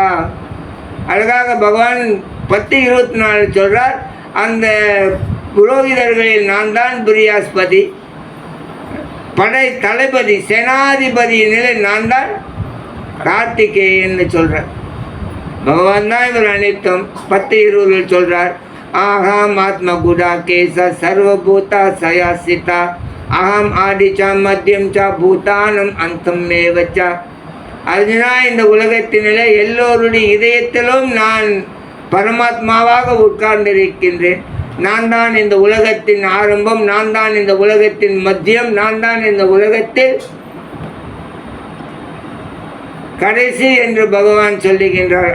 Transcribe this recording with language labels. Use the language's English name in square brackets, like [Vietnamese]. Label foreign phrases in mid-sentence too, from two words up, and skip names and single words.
[Tamil] அழகாக பகவான் 10:24 சொல்கிறார். அந்த புரோகிதர்களில் நான் தான் பிரியாஸ்பதி, படை தளபதி சேனாதிபதி நிலை நான் தான் கார்த்திகேயன்னு சொல்கிறார். பகவான் தான் இவர் அனைத்தும் 10:20 சொல்கிறார். [Sanskrit] अहम आत्मगुडाकेश सर्वभूता सयासिता अहम आदिच मध्यम च भूतानम अंतमेव च. [Tamil] அர்ஜுனா, இந்த உலகத்தினிலே எல்லோருடைய இதயத்திலும் நான் பரமாத்மாவாக உட்கார்ந்திருக்கின்றேன். நான் தான் இந்த உலகத்தின் ஆரம்பம், நான் தான் இந்த உலகத்தின் மத்தியம், நான் தான் இந்த உலகத்தில் கடைசி என்று பகவான் சொல்லுகின்றார்.